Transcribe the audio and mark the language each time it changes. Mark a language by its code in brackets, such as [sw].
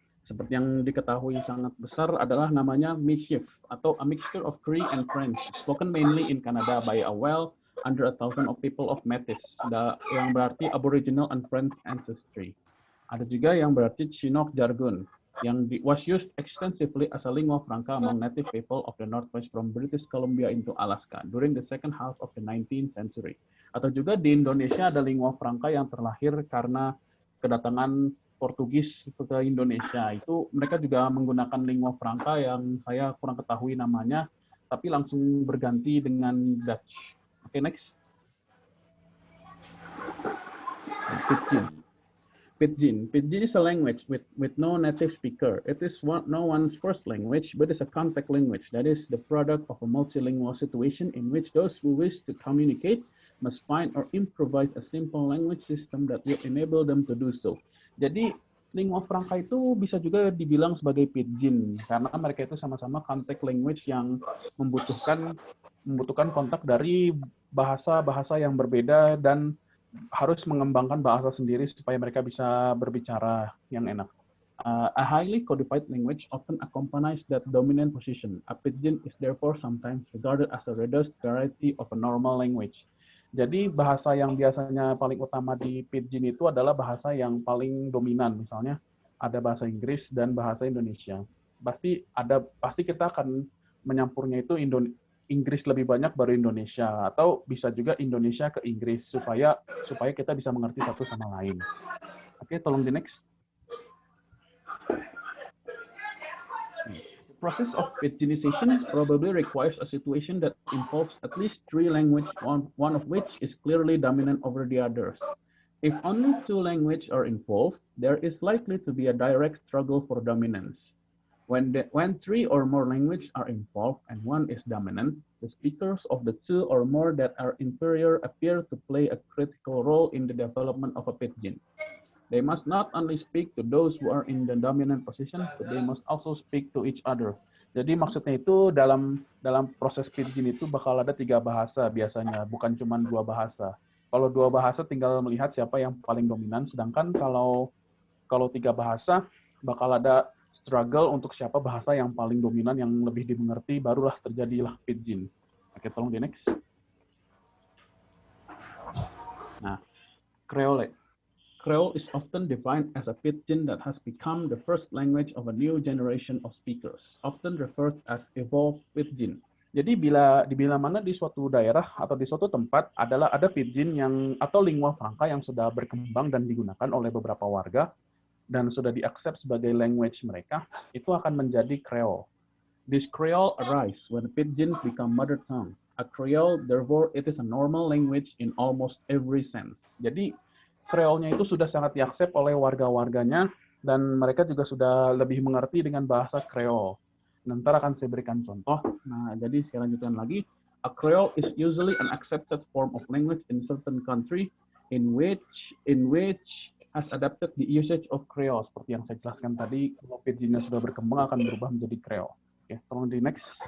[id] Seperti yang diketahui sangat besar adalah namanya [en] mischief atau a mixture of Cree and French, spoken mainly in Canada by a well under 1,000 of people of Métis, [id] yang berarti [en] Aboriginal and French ancestry. [id] Ada juga yang berarti [en] Chinook jargon, yang was used extensively as a lingua franca among native people of the Northwest from British Columbia into Alaska during the second half of the 19th century. [id] Atau juga di Indonesia ada lingua franca yang terlahir karena kedatangan Portugis ke Indonesia. Itu mereka juga menggunakan lingua franca yang saya kurang ketahui namanya, tapi langsung berganti dengan Dutch. [en] Oke, next. Pidgin. Pidgin is a language with no native speaker. It is no one's first language, but is a contact language. That is the product of a multilingual situation in which those who wish to communicate must find or improvise a simple language system that will enable them to do so. [id] Jadi lingua franca itu bisa juga dibilang sebagai pidgin karena mereka itu sama-sama contact language yang membutuhkan kontak dari bahasa-bahasa yang berbeda dan harus mengembangkan bahasa sendiri supaya mereka bisa berbicara yang enak. [en] A highly codified language often accompanies that dominant position. A pidgin is therefore sometimes regarded as a reduced variety of a normal language. [id] Jadi bahasa yang biasanya paling utama di pidgin itu adalah bahasa yang paling dominan. Misalnya ada bahasa Inggris dan bahasa Indonesia. Pasti kita akan menyampurnya itu Inggris lebih banyak baru Indonesia, atau bisa juga Indonesia ke Inggris supaya kita bisa mengerti satu sama lain. Oke, tolong di next. [en] The process of pidginization probably requires a situation that involves at least three languages, one of which is clearly dominant over the others. If only two languages are involved, there is likely to be a direct struggle for dominance. When three or more languages are involved and one is dominant, the speakers of the two or more that are inferior appear to play a critical role in the development of a pidgin. They must not only speak to those who are in the dominant position, but they must also speak to each other. [id] Jadi maksudnya itu dalam proses pidgin itu bakal ada 3 bahasa biasanya, bukan cuma 2 bahasa. Kalau 2 bahasa tinggal melihat siapa yang paling dominan, sedangkan kalau 3 bahasa bakal ada struggle untuk siapa bahasa yang paling dominan, yang lebih dimengerti, barulah terjadilah Pidgin. Oke, tolong di next. Nah, Creole. [en] Creole is often defined as a pidgin that has become the first language of a new generation of speakers, often referred as evolved pidgin. [id] Jadi bila mana di suatu daerah atau di suatu tempat ada pidgin yang atau lingua franca yang sudah berkembang dan digunakan oleh beberapa warga dan sudah diaccept sebagai language mereka, itu akan menjadi Creole. [en] This Creole arise when pidgins become mother tongue. A Creole, therefore, it is a normal language in almost every sense. [id] Jadi Creole-nya itu sudah sangat diaksep oleh warga-warganya dan mereka juga sudah lebih mengerti dengan bahasa Creole. Nanti akan saya berikan contoh. Nah, jadi saya lanjutkan lagi. [en] A Creole is usually an accepted form of language in certain country in which has adapted the usage of Creole. [id] Seperti yang saya jelaskan tadi, kalau pidgin-nya sudah berkembang akan berubah menjadi Creole. Oke, tolong di next.